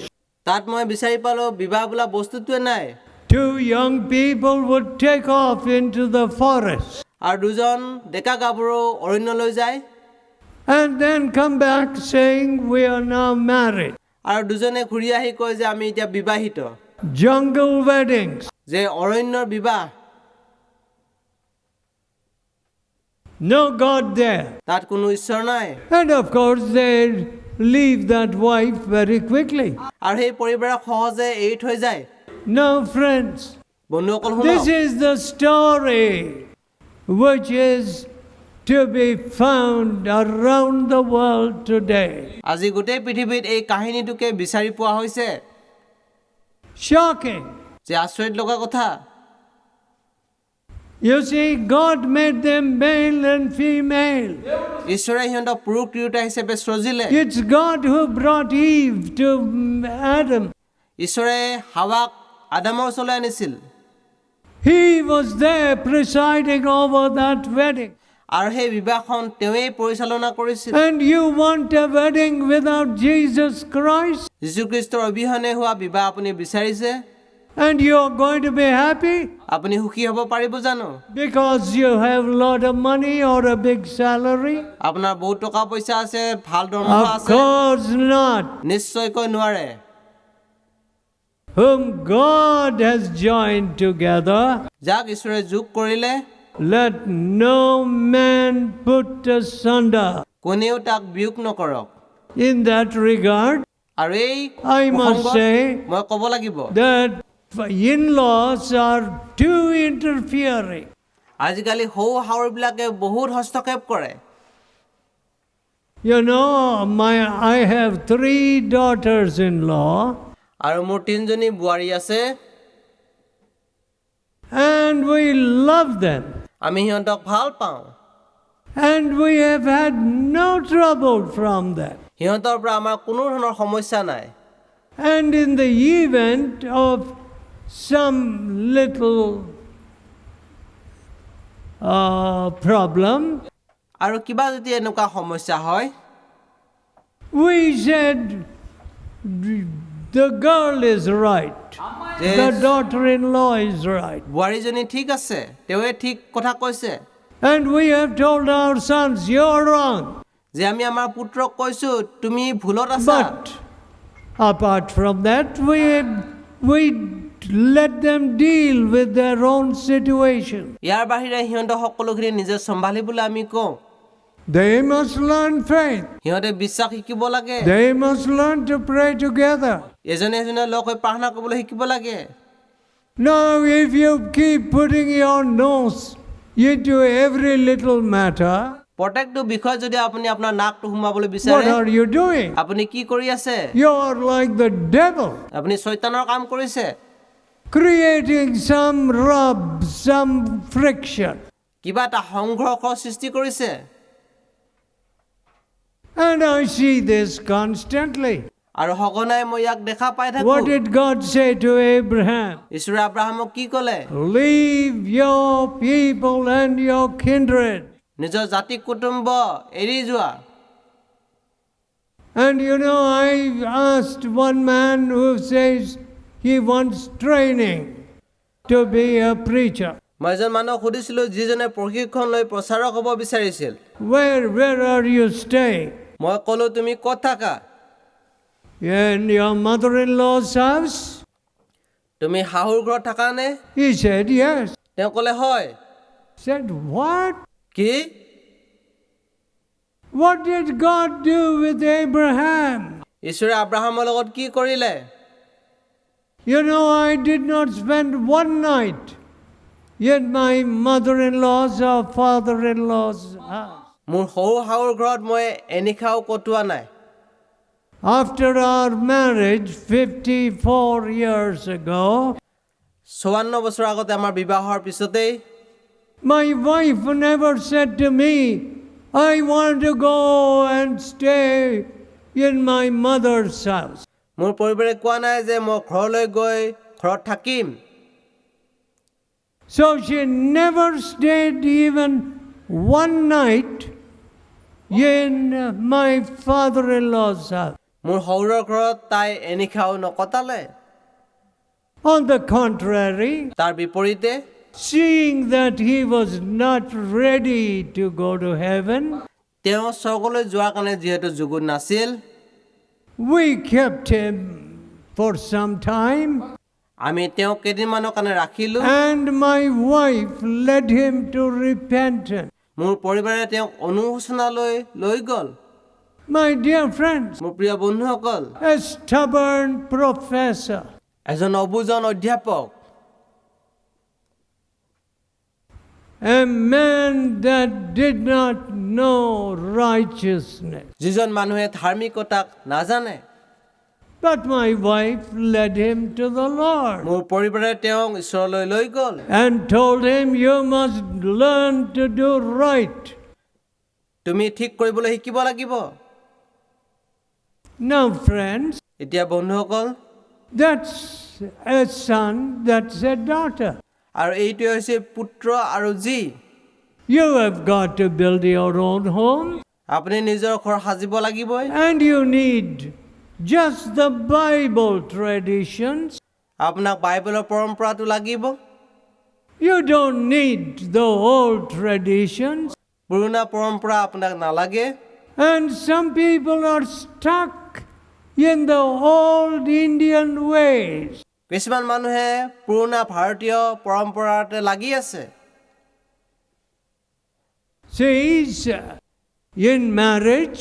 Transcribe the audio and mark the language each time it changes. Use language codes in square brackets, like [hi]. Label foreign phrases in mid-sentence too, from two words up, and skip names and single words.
[as] তাত মই বিচাৰি পালো বিবাহ বোলা বস্তুটোৱে নাই [en] 2 young people would take off into the forest [as] আৰু দুজন ডেকা গাভৰু অৰণ্যলৈ যায় [en] and then come back saying we are now married. [as] আৰু দুজনে ঘূৰি আহি কয় যে আমি এতিয়া বিবাহিত [en] Jungle weddings. [as] যে অৰণ্যৰ বিবাহ [en] No God there. [as] তাত কোনো ঈশ্বৰ নাই [en] And of course they leave that wife very quickly. [as] আৰু সেই পৰিবাৰক সহজে এৰি থৈ যায় [en] Now friends, [as] বন্ধুসকল [en] this [as] শুনক [en] is the story which is to be found around the world today. [as] আজি গোটেই পৃথিৱীত এই কাহিনীটোকে বিচাৰি পোৱা হৈছে [en] Shocking. [as] যে আচৰিত লগা কথা [en] You see, God made them male and female. [as] ঈশ্বৰে সিহঁতক পুৰুষ তিৰোতা হিচাপে সৃজিলে [en] It's God who brought Eve to Adam. [as] ঈশ্বৰে হাৱাক আদামৰ ওচৰলৈ আনিছিল [en] He was there presiding over that wedding. [as] আৰু সেই বিবাহখন তেওঁই পৰিচালনা কৰিছিল [en] And you want a wedding without Jesus Christ? [as] যীশু খ্ৰীষ্টৰ অবিহনে হোৱা বিবাহ আপুনি বিচাৰিছে [en] And you are going to be happy [as] আপুনি সুখী হ'ব পাৰিব জানো [en] because you have a lot of money or a big salary? [as] আপোনাৰ বহুত টকা পইচা আছে ভাল দৰমহা [en] Of [as] আছে [en] course not. [as] নিশ্চয়কৈ নোৱাৰে [en] Whom God has joined together, [as] যাক ঈশ্বৰে যোগ কৰিলে [en] let no man put asunder. [as] কোনেও তাক বিয়োগ নকৰক [en] In that regard, [as] আৰু এই [en] I must [as] প্ৰসংগত [en] say [as] মই ক'ব লাগিব [en] that in-laws are too interfering. [as] আজিকালি সৌ শাহুৰবিলাকে বহুত হস্তক্ষেপ কৰে [en] You know, I have 3 daughters-in-law, [as] আৰু মোৰ 3জনী বোৱাৰী আছে [en] and we love them. [as] আমি সিহঁতক ভাল পাওঁ [en] And we have had no trouble from them. [as] সিহঁতৰ পৰা আমাৰ কোনো ধৰণৰ সমস্যা নাই [en] And in the event of some little problem, [as] আৰু কিবা যদি এনেকুৱা সমস্যা হয় [en] we said the girl is right. [as] যে [en] The daughter-in-law is right. [as] বোৱাৰীজনী ঠিক আছে তেওঁৱে ঠিক কথা কৈছে [en] And we have told our sons, you're wrong. [as] যে আমি আমাৰ পুত্ৰক কৈছো তুমি ভুলত আছা [en] But apart from that, we let them deal with their own situation. [as] ইয়াৰ বাহিৰে সিহঁতক সকলোখিনি নিজে চম্ভালিবলৈ আমি কওঁ [en] They must learn faith. [as] সিহঁতে বিশ্বাস শিকিব লাগে [en] They must learn to pray together. [as] এজনে লগ হৈ প্ৰাৰ্থনা কৰিবলৈ শিকিব লাগে [en] Now, if you keep putting your nose into every little matter, [as] প্ৰত্যেকটো বিষয় যদি আপুনি আপোনাৰ নাকটো সোমাবলৈ [en] what [as] বিচাৰে [en] are you doing? [as] আপুনি কি কৰি আছে [en] You are like the devil, [as] আপুনি শয়তানৰ কাম কৰিছে [en] creating some rub, some friction. [as] কিবা এটা সংঘৰ্ষৰ সৃষ্টি কৰিছে [en] And I see this constantly. [as] আৰু সঘনাই মই ইয়াক দেখা পাই থাকো [en] What did God say to Abraham? [as] ঈশ্বৰে আব্ৰাহামক কি ক'লে [en] Leave your people and your kindred. [as] নিজৰ জাতি কুটুম্ব এৰি যোৱা [en] And you know, I asked one man who says he wants training to be a preacher. [as] মই এজন মানুহক সুধিছিলো যিজনে প্ৰশিক্ষণ লৈ প্ৰচাৰক হ'ব বিচাৰিছিল [en] Where are you staying? [as] মই ক'লো তুমি ক'ত থাকা [en] In your mother-in-law's house? [as] তুমি শাহুৰ ঘৰত থাকা নে [en] He said yes. [as] তেওঁ ক'লে হয় [en] Said what? [as] কি [en] What did God do with Abraham? [as] ঈশ্বৰে আব্ৰাহামৰ লগত কি কৰিলে [en] You know, I did not spend one night in my mother-in-law's or father-in-law's house. [as] মোৰ সৰু শাহুৰ ঘৰত মই এনিশাও কটোৱা নাই [en] After our marriage 54 years ago, [as] 54 বছৰ আগতে আমাৰ বিবাহৰ পিছতেই [en] my wife never said to me, I want to go and stay in my mother's house. [as] মোৰ পৰিবাৰে কোৱা নাই যে মই ঘৰলৈ গৈ ঘৰত থাকিম [en] So she never stayed even one night in my father-in-law's house. [as] মোৰ শহুৰৰ ঘৰত তাই এনিশাও নকটালে [en] On the contrary, [as] তাৰ বিপৰীতে [en] seeing that he was not ready to go to heaven, [as] তেওঁ স্বৰ্গলৈ যোৱাৰ কাৰণে যিহেতু যুগুত নাছিল [en] we kept him for some time, [as] আমি তেওঁক কেইদিনমানৰ কাৰণে ৰাখিলো [en] and my wife led him to repentance. [as] মোৰ পৰিবাৰে তেওঁক অনুশোচনালৈ লৈ গ'ল [en] My dear friends, [as] মোৰ প্ৰিয় বন্ধুসকল [en] a stubborn professor, [as] এজন অবুজন অধ্যাপক [en] a man that did not know righteousness. [as] যিজন মানুহে ধাৰ্মিকতাক নাজানে [en] But my wife led him to the Lord [as] মোৰ পৰিবাৰে তেওঁক ঈশ্বৰলৈ লৈ গ'ল [en] and told him, you must learn to do right. [as] তুমি ঠিক কৰিবলৈ শিকিব লাগিব [en] Now, friends, [as] এতিয়া বন্ধুসকল [en] That's a son, that's a daughter. [as] আৰু এইটোৱে হৈছে পুত্ৰ আৰু জী। [en] You have got to build your own home, [as] আপুনি নিজৰ ঘৰ সাজিব লাগিবই। [en] and you need just the Bible traditions. [as] আপোনাক বাইবেলৰ পৰম্পৰাটো লাগিব। [en] You don't need the old traditions. [as] পুৰণা পৰম্পৰা আপোনাক নালাগে। [en] And some people are stuck in the old Indian ways. [as] কিছুমান মানুহে পুৰণা ভাৰতীয় পৰম্পৰাতে লাগি আছে। [en] Says in marriage,